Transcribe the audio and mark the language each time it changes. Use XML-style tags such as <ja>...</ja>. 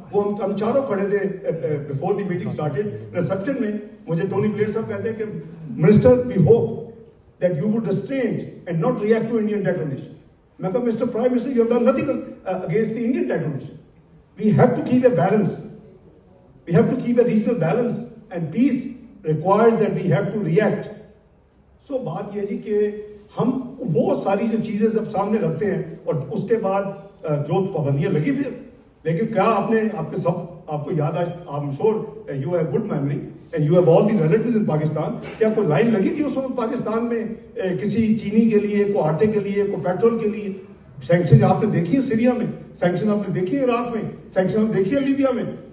<ur>وہ ہم چاروں کھڑے تھے</ur> <en>Before the meeting started.</en> <ur>Reception میں مجھے ٹونی بلیئر صاحب کہتے ہیں کہ</ur> <en>Minister we hope that you would restraint and not react to Indian detonation.</en> <ur>میں کہا</ur> <en>Mister prime minister you have done nothing against the Indian detonation. We have to keep a balance. We have to keep a regional balance and peace requires that we have to react.</en> <ur>So بات یہ جی کہ ہم وہ ساری جو چیزیں جب سامنے رکھتے ہیں اور اس کے بعد جو پابندیاں لگی پھر, لیکن کیا آپ نے آپ کے سب آپ کو یاد آج</ur> <en>I'm sure you have good memory and you have all the relatives in Pakistan.</en> <ur>کیا کوئی لائن لگی تھی اس وقت پاکستان میں کسی چینی کے لیے, کوئی آٹے کے لیے, کوئی پیٹرول کے لیے؟ سینکشن آپ نے دیکھی ہے سیریا میں, سینکشن آپ نے دیکھی ہے عراق میں, سینکشن آپ دیکھی ہے لیبیا میں.</ur>